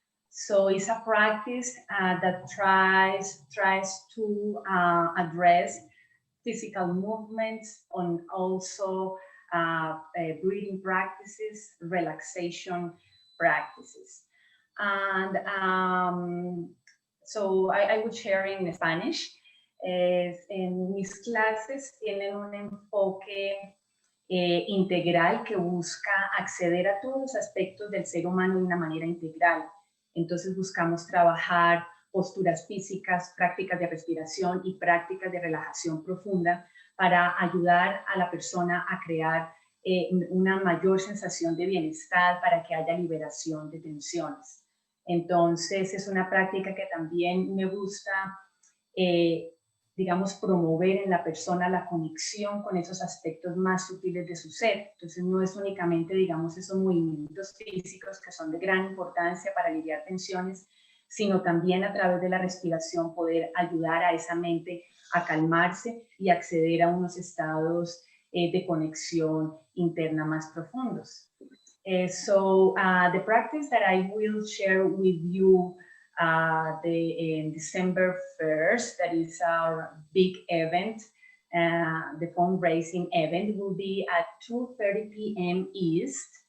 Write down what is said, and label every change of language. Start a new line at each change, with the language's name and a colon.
English: So it's a practice that tries to address physical movements and also breathing practices, relaxation practices. And so I would share in Spanish.
Spanish: En mis clases tienen un enfoque integral que busca acceder a todos los aspectos del ser humano de una manera integral. Entonces buscamos trabajar posturas físicas, prácticas de respiración y prácticas de relajación profunda para ayudar a la persona a crear una mayor sensación de bienestar, para que haya liberación de tensiones. Entonces es una práctica que también me gusta, digamos, promover en la persona la conexión con esos aspectos más sutiles de su ser. Entonces no es únicamente, digamos, esos movimientos físicos que son de gran importancia para aliviar tensiones, sino también a través de la respiración poder ayudar a esa mente a calmarse y acceder a unos estados de conexión interna más profundos.
English: So the practice that I will share with you in December 1st, that is our big event, the fundraising event will be at 2:30 p.m. East.